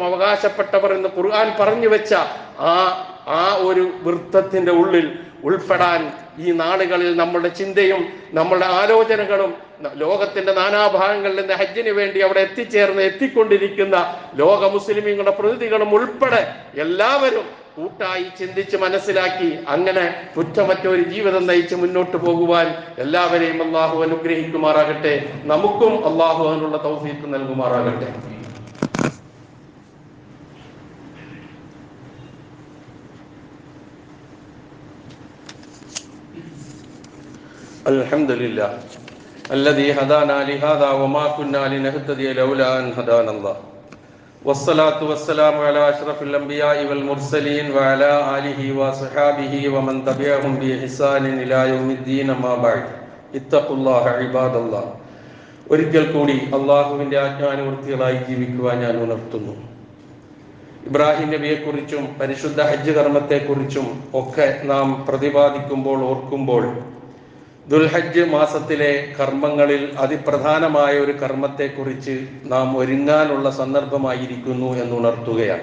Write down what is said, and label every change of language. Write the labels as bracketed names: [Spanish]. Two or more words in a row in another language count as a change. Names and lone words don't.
[Malayalam] അവകാശപ്പെട്ടവർ എന്ന് ഖുർആൻ പറഞ്ഞു വെച്ച ആ ഒരു വൃത്തത്തിന്റെ ഉള്ളിൽ ഉൾപ്പെടാൻ ഈ നാളുകളിൽ നമ്മുടെ ചിന്തയും നമ്മുടെ ആലോചനകളും ലോകത്തിന്റെ നാനാഭാഗങ്ങളിൽ നിന്ന് ഹജ്ജിന് വേണ്ടി അവിടെ എത്തിക്കൊണ്ടിരിക്കുന്ന ലോക മുസ്ലിമീങ്ങളുടെ പ്രതിനിധികളും ഉൾപ്പെടെ എല്ലാവരും കൂട്ടായി ചിന്തിച്ച് മനസ്സിലാക്കി അങ്ങനെ കുറ്റമറ്റ ഒരു ജീവിതം നയിച്ച് മുന്നോട്ട് പോകുവാൻ എല്ലാവരെയും അള്ളാഹു അനുഗ്രഹിക്കുമാറാകട്ടെ. നമുക്കും അള്ളാഹു അതിനുള്ള തൗഫീഖ് നൽകുമാറാകട്ടെ. [Arabic] അൽഹംദുലില്ലാഹ് الذي هدانا لهذا وما كنا لنهتدي لولا أن هدانا الله والصلاة والسلام على أشرف الأنبياء والمرسلين وعلى آله وصحابه ومن تبعهم بإحسان إلى يوم الدين أما بعد اتقوا الله عباد الله. [Malayalam] ഒരിക്കൽ കൂടി അള്ളാഹുവിന്റെ ആജ്ഞാനുവൃത്തികളായി ജീവിക്കുവാൻ ഞാൻ ഉണർത്തുന്നു. ഇബ്രാഹിം നബിയെക്കുറിച്ചും പരിശുദ്ധ ഹജ്ജ് കർമ്മത്തെക്കുറിച്ചും ഒക്കെ നാം പ്രതിപാദിക്കുമ്പോൾ ഓർക്കുമ്പോൾ ദുൽഹജ്ജ് മാസത്തിലെ കർമ്മങ്ങളിൽ അതിപ്രധാനമായ ഒരു കർമ്മത്തെക്കുറിച്ച് നാം ഒരുങ്ങാനുള്ള സന്ദർഭമായിരിക്കുന്നു എന്നുണർത്തുകയാണ്.